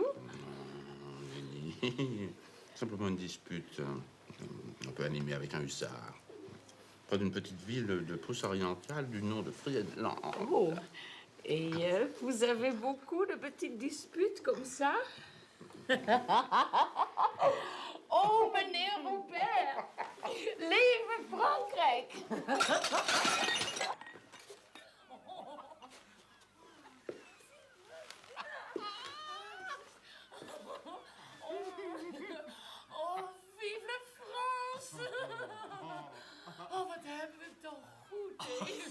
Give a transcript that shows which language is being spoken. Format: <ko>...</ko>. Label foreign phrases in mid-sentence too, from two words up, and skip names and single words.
<fr>Simplement une dispute un peu animée avec un hussard. Près d'une petite ville de Prusse orientale du nom de Friedland. Oh, et vous avez beaucoup de petites disputes comme ça?</fr> <nl>Oh, meneer Robert! Lieve Frankrijk!</nl> <fr>Oh, vive la France!</fr> <nl>Oh, wat hebben we het toch goed, hè?</nl>